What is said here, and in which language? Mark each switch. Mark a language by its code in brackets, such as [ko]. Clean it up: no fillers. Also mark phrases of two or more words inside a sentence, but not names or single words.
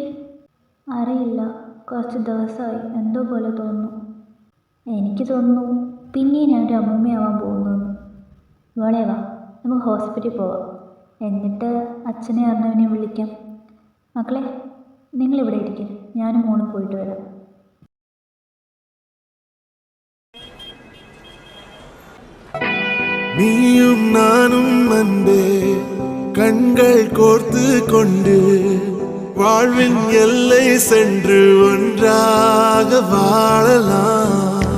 [ml] അറിയില്ല, കുറച്ച് ദിവസമായി എന്തോ പോലെ തോന്നുന്നു. എനിക്ക് തോന്നുന്നു പിന്നെ ഞാൻ ഒരു അമ്മൂമ്മയാവാൻ പോകുന്നു. മോളെ വാ, നമുക്ക് ഹോസ്പിറ്റലിൽ പോവാം. എന്നിട്ട് അച്ഛനെ അറിഞ്ഞവനെ വിളിക്കാം. മക്കളെ, നിങ്ങളിവിടെ ഇരിക്കും, ഞാനും മോളും പോയിട്ട് വരാം. [ta] நீயும் நானும் அன்பே கண்கள் கோர்த்து கொண்டு வாழ்வின் எல்லை சென்று ஒன்றாக வாழலாம்.